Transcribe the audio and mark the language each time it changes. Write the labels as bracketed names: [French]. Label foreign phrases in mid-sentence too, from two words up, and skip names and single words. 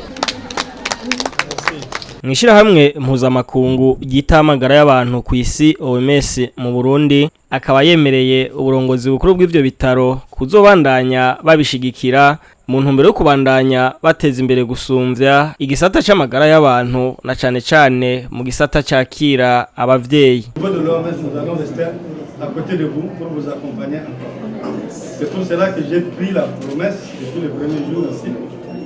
[Rundi] Mwishira hamwe mpuzamakungu gitamagara y'abantu ku isi OMS mu Burundi akaba yemereye uburongozi bukuru bw'ivyo bitaro kuzobandanya babishigikira mu ntumbero yo kubandanya bateza imbere gusumvya igisata c'amagara y'abantu na cane mu gisata cakira abavyeyi. [French] C'est pour cela que j'ai pris la promesse depuis le premier jour ici